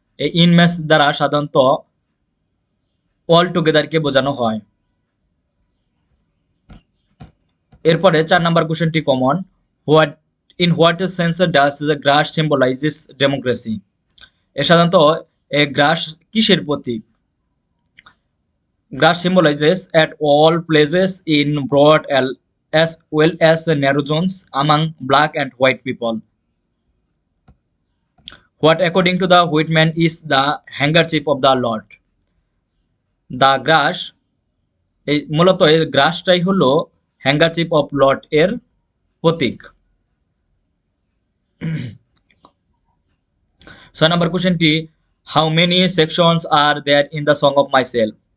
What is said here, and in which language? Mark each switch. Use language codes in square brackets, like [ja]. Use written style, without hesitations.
[bn] এই ইনম্যাস দ্বারা সাধারণত অল টুগেদারকে বোঝানো হয়। এরপরে 4 নম্বর কোশ্চেনটি common, [en] What sense does the grass symbolises democracy? [bn] এ সাধারণত গ্রাস কিসের প্রতীক? [en] Grass symbolises at all places in broad as well as narrow zones among black and white people. What according to the Whitman is the handkerchief of the Lord? The grass [bn] এই মূলত এই গ্রাসটাই হলো হ্যাঙ্গারচিপ of Lord এর প্রতীক। 6 নম্বর কোশ্চেনটি, [en] How many sections are there in the song of myself?